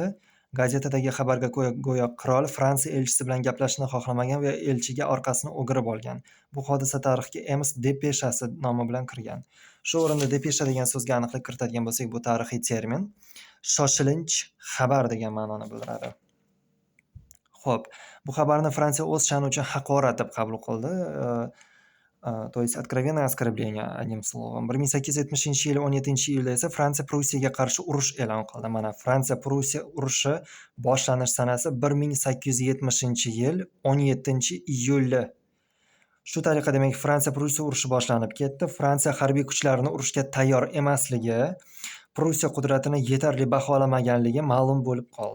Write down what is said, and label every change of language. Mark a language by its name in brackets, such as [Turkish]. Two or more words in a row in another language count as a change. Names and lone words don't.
[Uzbek] Gazetadagi xabarga go'yo qirol Fransiya elchisi bilan gaplashishni xohlamagan va elchiga orqasini o'girib olgan. Bu hodisa tarixga Ems depeshasi nomi bilan kirgan. Shu o'rinda depesha degan so'zga aniqlik kiritadigan bo'lsak, bu tarixiy termin shoshilinch xabar degan ma'noni bildiradi. Xo'p, bu xabarni Fransiya o'z sha'ni uchun haqorat deb qabul qildi. [Russian] То есть откровенное оскорбление, одним словом. [Uzbek] 1870-yil 17-iyulda esa Fransiya Prussiyaga qarshi urush e'lon qildi. Mana Fransiya Prussiya urushi boshlanish sanasi 1870-yil 17-iyuli. Shu tariqa demak Fransiya Prussiya urushi boshlanib ketdi. Fransiya harbiy kuchlarini urushga tayyor emasligi, Prussiya qudratini yetarli baholamaganligi ma'lum bo'lib qoldi.